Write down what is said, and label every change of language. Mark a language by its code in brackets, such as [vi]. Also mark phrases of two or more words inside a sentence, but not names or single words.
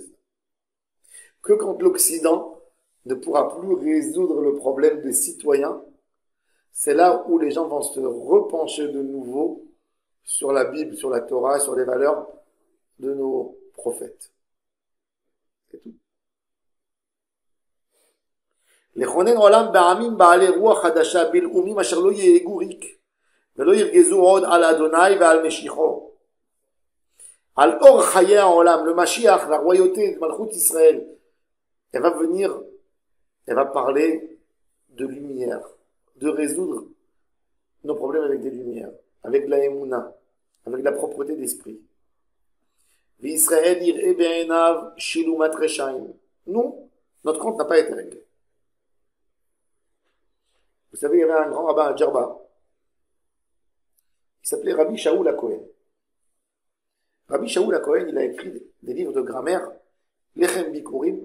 [fr] Que quand l'Occident ne pourra plus résoudre le problème des citoyens, c'est là où les gens vont se repencher de nouveau sur la Bible, sur la Torah, sur les valeurs de nos prophètes. C'est tout. [he] לכונן עולם בעמים בעלי רוח חדשה בלאומים אשר לא יהגו ריק ולא ירגזו עוד על אדוני ועל משיחו. על אור חיי העולם, [fr] le Mashiach, la royauté de Malchut Israël, elle va venir, elle va parler de lumière, de résoudre nos problèmes avec des lumières, avec la émouna, avec la propreté d'esprit. [he] וישראל יראה בעיניו שילומת רשעים. [fr] Nous, notre compte n'a pas été réglé. Vous savez, il y avait un grand rabbin à Djerba. Il s'appelait Rabbi Shaul HaKohen. Rabbi Shaul HaKohen, il a écrit des livres de grammaire. Lechem Bikurim.